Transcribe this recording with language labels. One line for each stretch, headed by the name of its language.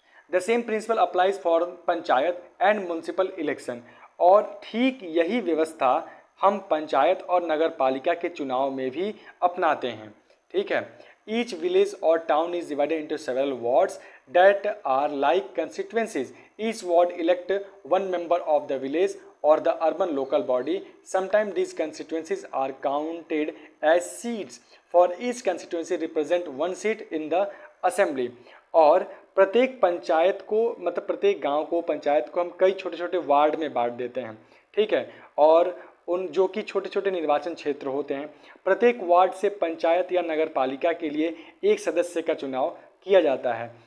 English: The same principle applies for panchayat and municipal election.
Hindi: और ठीक यही व्यवस्था हम पंचायत और नगर पालिका के चुनाव में भी अपनाते हैं। ठीक है,
English: Each village और town is divided into several wards that are like constituencies. Each ward elect 1 member of the village or the urban local body. Sometimes these constituencies are counted as seats. For each constituency represent 1 seat in the assembly.
Hindi: और प्रत्येक पंचायत को, मतलब प्रत्येक गांव को, पंचायत को हम कई छोटे छोटे वार्ड में बांट देते हैं। ठीक है, और उन जो कि छोटे छोटे निर्वाचन क्षेत्र होते हैं, प्रत्येक वार्ड से पंचायत या नगर पालिका के लिए एक सदस्य का चुनाव किया जाता है।